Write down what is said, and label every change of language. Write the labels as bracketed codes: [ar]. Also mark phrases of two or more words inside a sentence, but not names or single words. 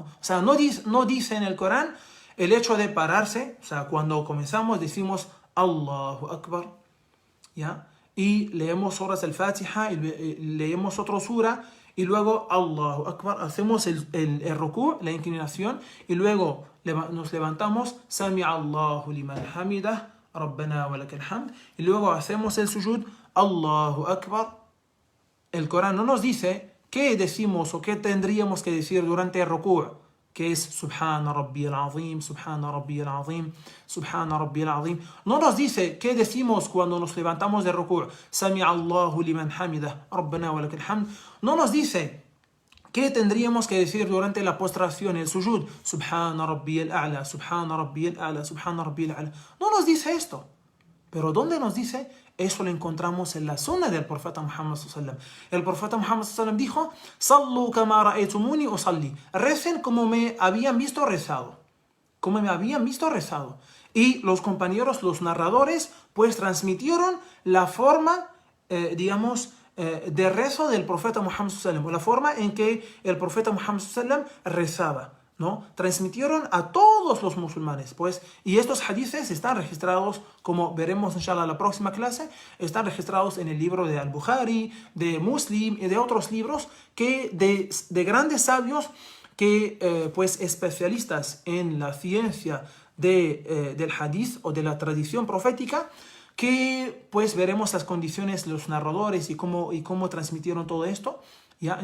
[es] O sea, no dice en el Corán el hecho de pararse, o sea, cuando comenzamos decimos [ar] الله أكبر, [es] ¿ya? Y leemos suras al-Fatiha, y leemos otra sura, y luego [ar] الله أكبر, [es] hacemos el ruku', la inclinación, y luego nos levantamos, [ar] سمع الله لمن حمده، ربنا ولك الحمد, [es] y luego hacemos el sujud, [ar] الله أكبر. [es] El Corán no nos dice qué decimos o qué tendríamos que decir durante el ruku', que es [ar] سبحان ربي العظيم، سبحان ربي العظيم، سبحان ربي العظيم. [es] No nos dice qué decimos cuando nos levantamos de ruku', [ar] سمع الله لمن حمده، ربنا ولك الحمد. [es] No nos dice qué tendríamos que decir durante la postración, el sujud, [ar] سبحان ربي الأعلى، سبحان ربي الأعلى، سبحان ربي الأعلى. [es] No nos dice esto. Pero ¿dónde nos dice? Eso lo encontramos en la sunna del profeta Muhammad [ar] صلى الله عليه وسلم. [es] El profeta Muhammad [ar] صلى الله عليه وسلم [es] dijo: [ar] "صلوا كما رأيتموني أصلي". [es] Recen como me habían visto rezado. Como me habían visto rezado. Y los compañeros, los narradores, pues transmitieron la forma, de rezo del profeta Muhammad [ar] صلى الله عليه وسلم, [es] la forma en que el profeta Muhammad [ar] صلى الله عليه وسلم [es] rezaba, ¿no? Transmitieron a todos los musulmanes, pues, y estos hadices están registrados, como veremos inshallah en la próxima clase, están registrados en el libro de Al-Bukhari, de Muslim y de otros libros de grandes sabios que, pues, especialistas en la ciencia del hadith o de la tradición profética, que pues veremos las condiciones, los narradores y cómo transmitieron todo esto, ¿ya?